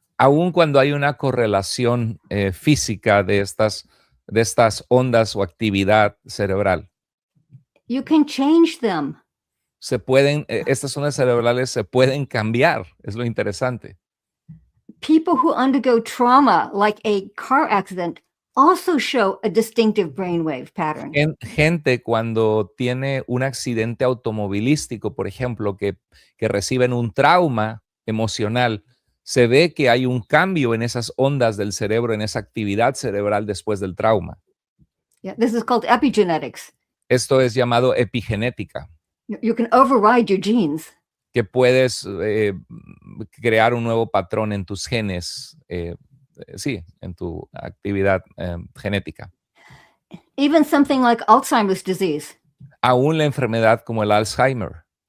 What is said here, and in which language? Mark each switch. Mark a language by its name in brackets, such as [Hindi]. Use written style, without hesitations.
[Spanish] Aún cuando hay una correlación física de estas ondas o actividad cerebral. [English] You can change them. [Spanish] Estas ondas cerebrales se pueden cambiar, es lo interesante. [English] People who undergo trauma, like a car accident, also show a distinctive brainwave pattern. [Spanish] Gente cuando tiene un accidente automovilístico, por ejemplo, que reciben un trauma emocional, se ve que hay un cambio en esas ondas del cerebro, en esa actividad cerebral después del trauma. [English] Yeah, this is called epigenetics. [Spanish] Esto es llamado epigenética. [English] You can override your genes. [Spanish] Que puedes crear un nuevo patrón en tus genes, en tu actividad genética. [English] Even something like Alzheimer's disease. [Spanish] Aún la enfermedad como el Alzheimer.